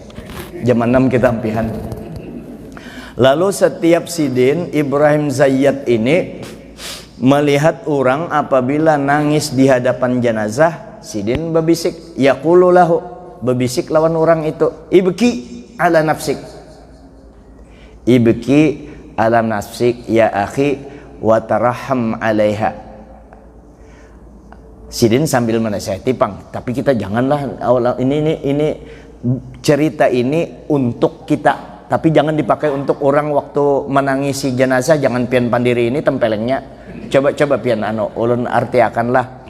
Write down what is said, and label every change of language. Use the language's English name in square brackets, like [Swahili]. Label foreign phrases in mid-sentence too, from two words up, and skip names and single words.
[Banjar] Jam 6 kita ampihan. Lalu setiap Sidin Ibrahim Zayyad ini melihat orang apabila nangis di hadapan jenazah, Sidin berbisik, [Arabic] yaqulu lahu, [Banjar] berbisik lawan orang itu, [Arabic] ibki ala nafsik, ibki alam nafsik ya akhi wa taraham alaiha. [Banjar] Sidin sambil menasihati, Pang, tapi kita janganlah ini cerita ini untuk kita, tapi jangan dipakai untuk orang waktu menangisi jenazah. Jangan pian pandiri ini tempelengnya. Coba pian ulun artiakanlah.